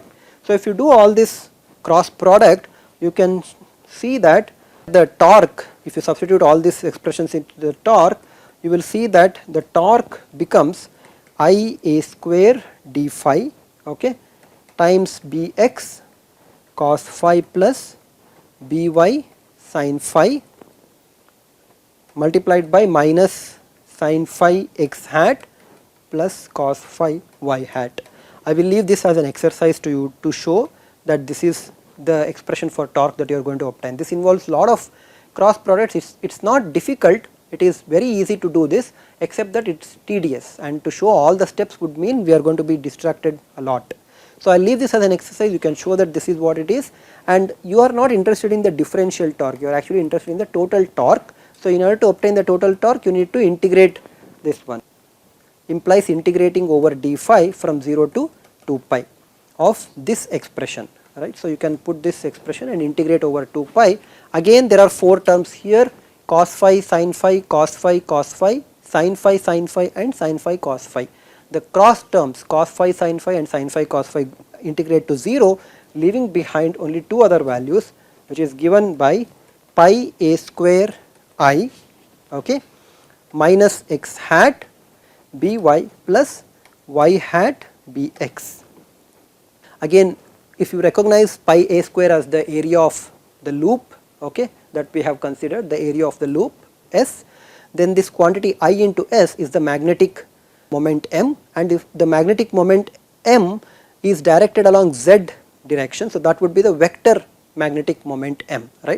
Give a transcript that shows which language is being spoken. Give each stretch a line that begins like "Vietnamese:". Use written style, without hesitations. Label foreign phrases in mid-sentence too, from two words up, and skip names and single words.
English: So if you do all this cross product, you can see that the torque, if you substitute all these expressions into the torque, you will see that the torque becomes Ia square d phi, okay, times Bx cos phi plus By sin phi multiplied by minus sin phi x hat plus cos phi y hat. I will leave this as an exercise to you to show that this is the expression for torque that you are going to obtain. This involves lot of cross products. It's not difficult. It is very easy to do this, except that it's tedious, and to show all the steps would mean we are going to be distracted a lot. So I will leave this as an exercise. You can show that this is what it is, and you are not interested in the differential torque, you are actually interested in the total torque. So in order to obtain the total torque, you need to integrate this one, implies integrating over d phi from 0 to 2 pi of this expression, right. So you can put this expression and integrate over 2 pi. Again there are 4 terms here, cos phi, sin phi, cos phi, cos phi, sin phi and sin phi cos phi. The cross terms cos phi, sin phi and sin phi cos phi integrate to 0, leaving behind only two other values, which is given by pi a square I, okay, minus x hat by plus y hat bx. Again, if you recognize pi a square as the area of the loop, okay, that we have considered, the area of the loop S, then this quantity I into S is the magnetic moment M, and if the magnetic moment M is directed along Z direction, so that would be the vector magnetic moment M, right.